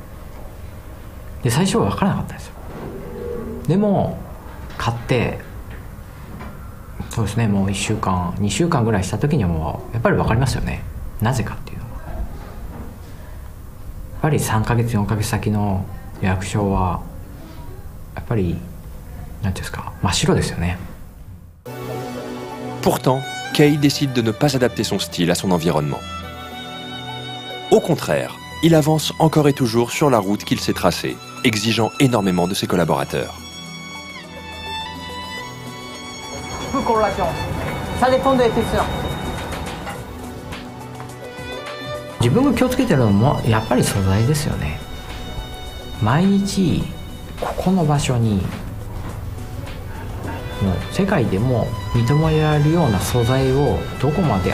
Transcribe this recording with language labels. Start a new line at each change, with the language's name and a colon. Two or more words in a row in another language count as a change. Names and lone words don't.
Japanese: で最初は分からなかったんですよ。でも買ってそうですね、もう1週間2週間ぐらいした時にはもうやっぱり分かりますよね。なぜかっていうのはやっぱり3ヶ月4ヶ月先の予約書はやっぱり何ていうんですか、真っ白ですよね。
French: Pourtant, Kei décide de ne pas adapter son style à son environnement. Au contraire, il avance encore et toujours sur la route qu'il s'est tracée, exigeant énormément de ses collaborateurs. Ça dépend de l'épaisseur.
Japanese: 自分が気をつけてるのもやっぱり素材ですよね。毎日ここの場所にもう世界でも認められるような素材をどこまで